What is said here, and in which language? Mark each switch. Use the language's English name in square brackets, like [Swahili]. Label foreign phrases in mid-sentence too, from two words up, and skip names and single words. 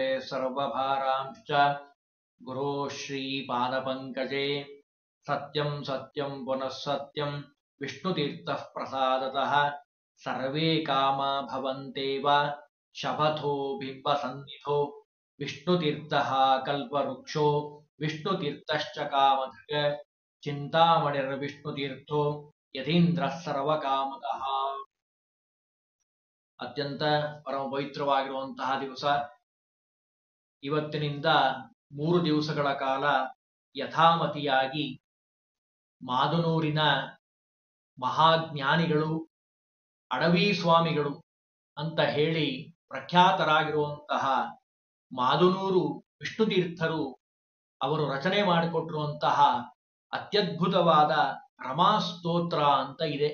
[Sanskrit] सर्वभारांश्च गुरोः श्रीपादपङ्कजे सत्यं सत्यं पुनः सत्यं विष्णुतीर्थः प्रसादतः सर्वे कामा भवन्तेव शपथो बिम्बसन्निधो विष्णुतीर्थः कल्पवृक्षो विष्णुतीर्थश्च कामधुक् चिन्तामणिर्विष्णुतीर्थो यतीन्द्रः सर्वकामदः. [Kannada] ಅತ್ಯಂತ ಪರಮ ಪವಿತ್ರವಾಗಿರುವಂತಹ ದಿವಸ. ಇವತ್ತಿನಿಂದ 3 ದಿವಸಗಳ ಕಾಲ ಯಥಾಮತಿಯಾಗಿ ಮಾದನೂರಿನ ಮಹಾಜ್ಞಾನಿಗಳು, ಅಡವಿ ಸ್ವಾಮಿಗಳು ಅಂತ ಹೇಳಿ ಪ್ರಖ್ಯಾತರಾಗಿರುವಂತಹ ಮಾದನೂರು ವಿಷ್ಣುತೀರ್ಥರು ಅವರು ರಚನೆ ಮಾಡಿಕೊಟ್ಟಿರುವಂತಹ ಅತ್ಯದ್ಭುತವಾದ ರಮಾಸ್ತೋತ್ರ ಅಂತ ಇದೆ.